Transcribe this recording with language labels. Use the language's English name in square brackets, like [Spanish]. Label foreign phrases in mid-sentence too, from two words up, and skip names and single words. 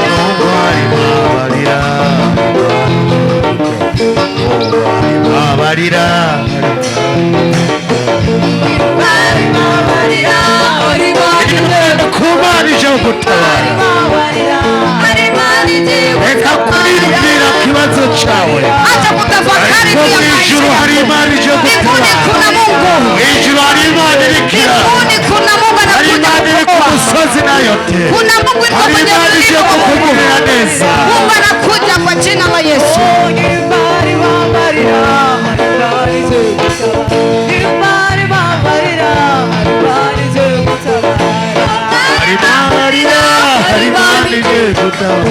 [Kinyarwanda] Hari habarira habarira Hari habarira hari Imana ije gutabara. hari Imana ije Reka kurindira kibazo cyawe. [Swahili] acha kutafakari [Kinyarwanda] Ariko ijuru hari Imana ije gutabara. [Swahili] kuna Mungu [Kinyarwanda] Ijuru hari Imana irikira. [Swahili] kuna Mungu [Kinyarwanda] Hari Imana iri ku musozi nayo te. [Swahili] kuna Mungu [Kinyarwanda] Hari Imana ije kukugirira neza. [Swahili] Mungu anakuja kwa jina la Yesu. [Kinyarwanda] Hari habarira hari Imana ije gutabara.